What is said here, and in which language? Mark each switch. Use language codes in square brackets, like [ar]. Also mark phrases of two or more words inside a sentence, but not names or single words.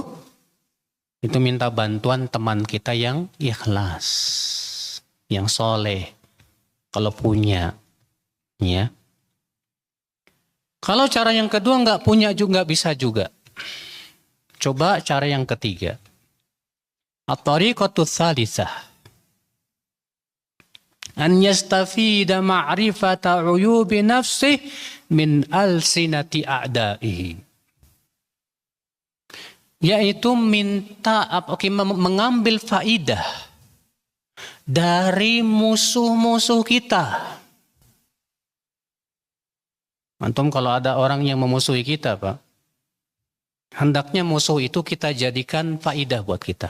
[id] Itu minta bantuan teman kita yang ikhlas, yang soleh, kalau punya, ya. Kalau cara yang kedua nggak punya juga bisa juga. Coba cara yang ketiga. [ar] الطريقة الثالثة. أن يستفيد معرفة عيوب نفسه من ألسنة أعدائه. [id] Yaitu mengambil faidah dari musuh-musuh kita. Antum kalau ada orang yang memusuhi kita, Pak, hendaknya musuh itu kita jadikan faidah buat kita.